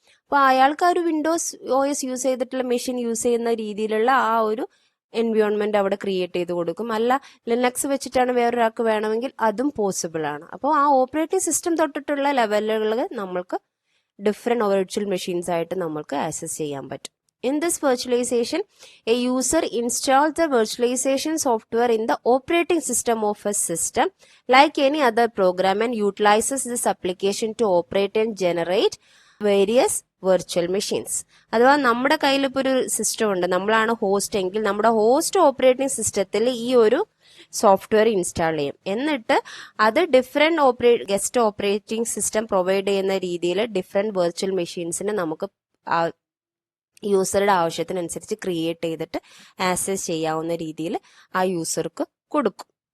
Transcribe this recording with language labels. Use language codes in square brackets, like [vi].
[ml] അപ്പോൾ അയാൾക്ക് ആ ഒരു വിൻഡോസ് OS യൂസ് ചെയ്തിട്ടുള്ള മെഷീൻ യൂസ് ചെയ്യുന്ന രീതിയിലുള്ള ആ ഒരു എൻവയോൺമെന്റ് അവിടെ ക്രിയേറ്റ് ചെയ്ത് കൊടുക്കും. അല്ല ലിനക്സ് വെച്ചിട്ടാണ് വേറൊരാൾക്ക് വേണമെങ്കിൽ അതും പോസിബിൾ ആണ്. അപ്പോൾ ആ ഓപ്പറേറ്റിംഗ് സിസ്റ്റം തൊട്ടിട്ടുള്ള ലെവലുകൾ നമ്മൾക്ക് ഡിഫറെന്റ് വെർച്വൽ മെഷീൻസ് ആയിട്ട് നമ്മൾക്ക് ആക്സസ് ചെയ്യാൻ പറ്റും. [en] In this virtualization, a user installs the virtualization software in the operating system of a system like any other program and utilizes this application to operate and generate various virtual machines. [ml] അഥവാ നമ്മുടെ കയ്യിൽ ഇപ്പോൾ ഒരു system ഉണ്ട്, നമ്മളാണ് host എങ്കിൽ നമ്മുടെ host operating സിസ്റ്റത്തിൽ ഈ ഒരു സോഫ്റ്റ്വെയർ ഇൻസ്റ്റാൾ ചെയ്യും. എന്നിട്ട് അത് different guest operating system provide ചെയ്യുന്ന രീതിയിൽ ഡിഫറെന്റ് വെർച്വൽ മെഷീൻസിന് നമുക്ക് യൂസറുടെ ആവശ്യത്തിനനുസരിച്ച് ക്രിയേറ്റ് ചെയ്തിട്ട് ആക്സസ് ചെയ്യാവുന്ന രീതിയിൽ ആ യൂസർക്ക് കൊടുക്കും.